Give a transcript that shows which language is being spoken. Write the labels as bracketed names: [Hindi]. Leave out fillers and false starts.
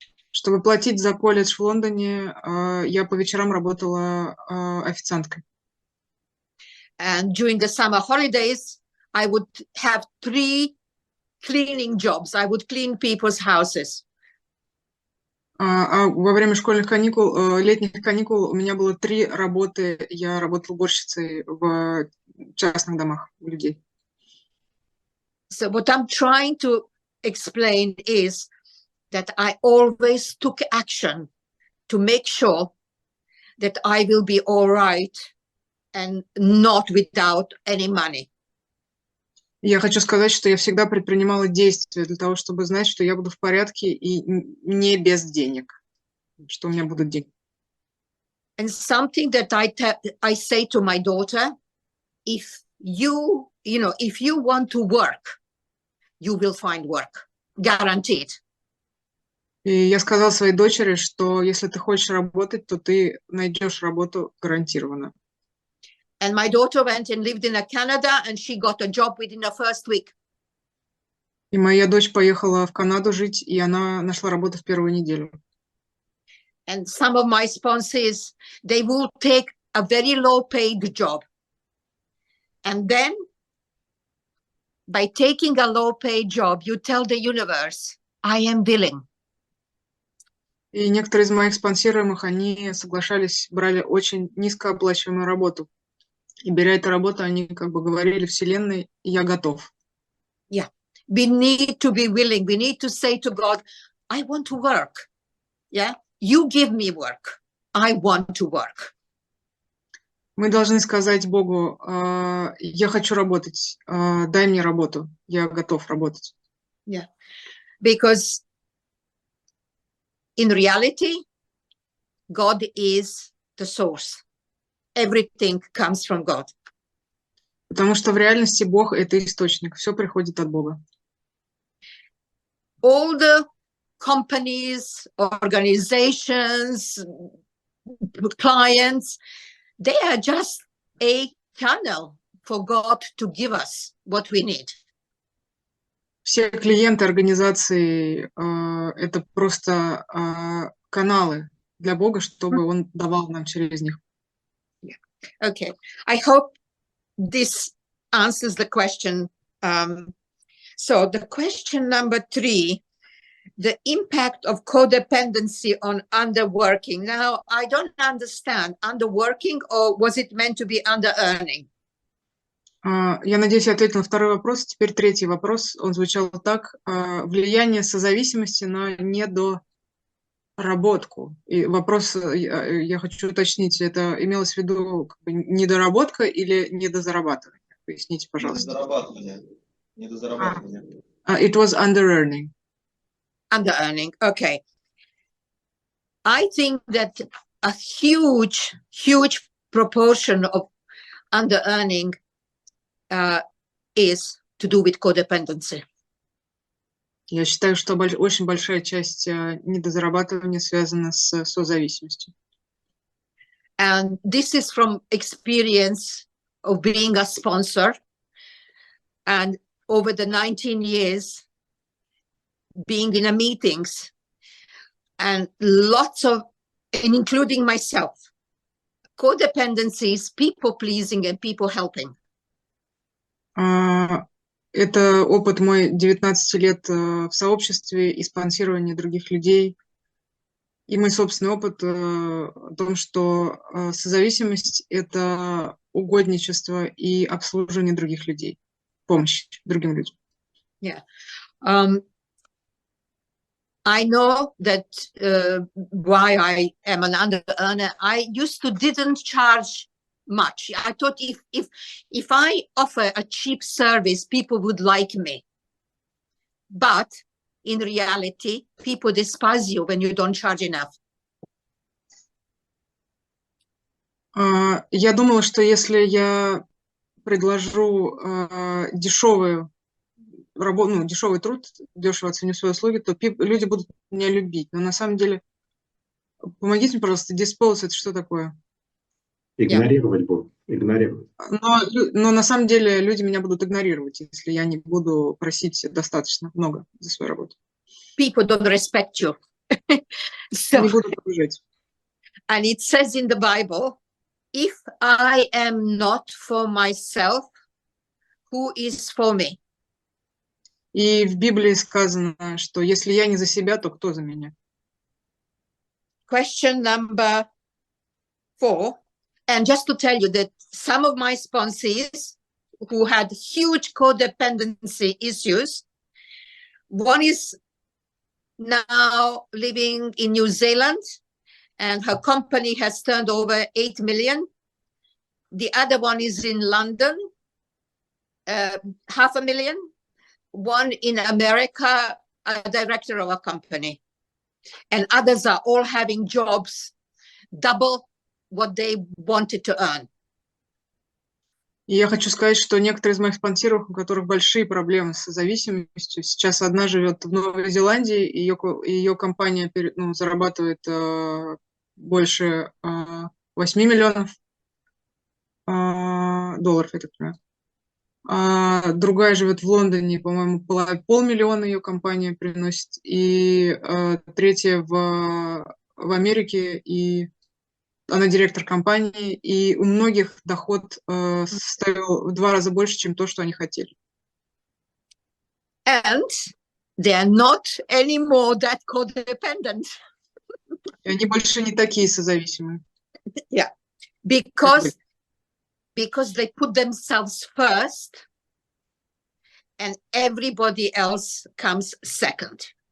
[Russian] Чтобы платить за колледж в Лондоне, я по вечерам работала официанткой. [English] And during the summer holidays, I would have 3 cleaning jobs. I would clean people's houses. [Russian] А во время школьных каникул, летних каникул у меня было 3 работы. Я работала уборщицей в частных домах у людей. [English] So what I'm trying to explain is that I always took action to make sure that I will be all right and not without any money. [Russian] Я хочу сказать, что я всегда предпринимала действия для того, чтобы знать, что я буду в порядке и не без денег, что у меня будут деньги. [English] And something that I say to my daughter, if you want to work, you will find work, guaranteed. [Russian] И я сказала своей дочери, что если ты хочешь работать, то ты найдешь работу гарантированно. [English] And my daughter went and lived in Canada, and she got a job within the first week. [Russian] И моя дочь поехала в Канаду жить, и она нашла работу в первую неделю. [English] And some of my sponsors, they will take a very low-paid job. And then, by taking a low-paid job, you tell the universe, I am willing. [Russian] И некоторые из моих спонсируемых, они соглашались, брали очень низкооплачиваемую работу. И беря эту работу, они как бы говорили Вселенной, я готов. [English] Yeah, we need to be willing. We need to say to God, I want to work. Yeah, you give me work. I want to work. [Russian] Мы должны сказать Богу, я хочу работать, дай мне работу, я готов работать. [English] Yeah, because in reality, God is the source. Everything comes from God. [Russian] Потому что в реальности Бог – это источник, все приходит от Бога. [English] All the companies, organizations, clients, they are just a channel for God to give us what we need. [Russian] Все клиенты организации – это просто каналы для Бога, чтобы Он давал нам через них. [English] Okay. I hope this answers the question. So the question number 3, the impact of codependency on underworking. Now, I don't understand, underworking, or was it meant to be under-earning? [Russian] Я надеюсь, я ответила на второй вопрос. Теперь третий вопрос. Он звучал так. Влияние созависимости на недоработку. И вопрос, я хочу уточнить, это имелось в виду как бы недоработка или недозарабатывание? Поясните, пожалуйста. Недозарабатывание. [English] It was under-earning. Under-earning, okay. I think that a huge proportion of under-earning is to do with codependency. [Russian] Я считаю, что очень большая часть недозарабатывания связана с созависимостью. [English] And this is from experience of being a sponsor. And over the 19 years, being in a meetings, and lots of, and including myself, codependencies, people pleasing and people helping. [Russian] Это опыт мой 19 лет в сообществе и спонсирование других людей. И мой собственный опыт о том, что созависимость – это угодничество и обслуживание других людей, помощь другим людям. [English] Yeah. I know that why I am an under-earner. I used to didn't charge much. I thought if I offer a cheap service, people would like me. But in reality, people despise you when you don't charge enough. [Russian] Я думала, что если я предложу дешевый труд, дешево оценю свои услуги, то люди будут меня любить. Но на самом деле, помогите мне, пожалуйста, dispose это что такое? Игнорировать будут, игнорировать. Но на самом деле люди меня будут игнорировать, если я не буду просить достаточно много за свою работу. [English] People don't respect you. So, [Russian] Не будут уважать. [English] and it says in the Bible, if I am not for myself, who is for me? [Russian] И в Библии сказано, что если я не за себя, то кто за меня? [English] Question number 4. And just to tell you that some of my sponsees who had huge codependency issues, one is now living in New Zealand and her company has turned over 8 million. The other one is in London, 500,000. One in America, a director of a company. And others are all having jobs double what they wanted to earn. [Russian] И я хочу сказать, что некоторые из моих спонсоров, у которых большие проблемы с зависимостью, сейчас одна живет в Новой Зеландии, и ее компания зарабатывает больше 8 миллионов долларов, я так понимаю. А другая живет в Лондоне, по-моему, 500 000 ее компания приносит, и третья в Америке, и она директор компании, и у многих доход составил в 2 раза больше, чем то, что они хотели. [English] And they are not anymore that codependent. [Russian] И они больше не такие созависимые. [English] Yeah, because they put themselves first and everybody else comes second.